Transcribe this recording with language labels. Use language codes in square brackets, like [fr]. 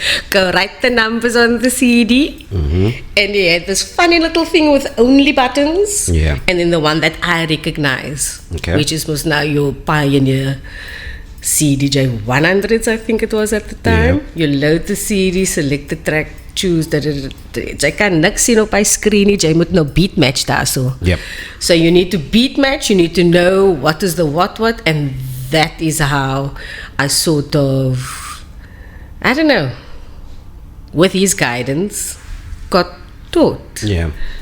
[en] Go write the numbers on the CD. And you had this funny little thing with only buttons. Yeah. And then the one that I recognize, Okay. which is was now your Pioneer CDJ 100s, I think it was at the time. Yeah. You load the CD, select the track, choose that. [af] Jy kan niks sien op my screen nie, jy moet nou beat match daar so. [en] Yep. So you need to beat match, you need to know what is the what, and that is how I sort of, I don't know, with his guidance, got taught. Yeah.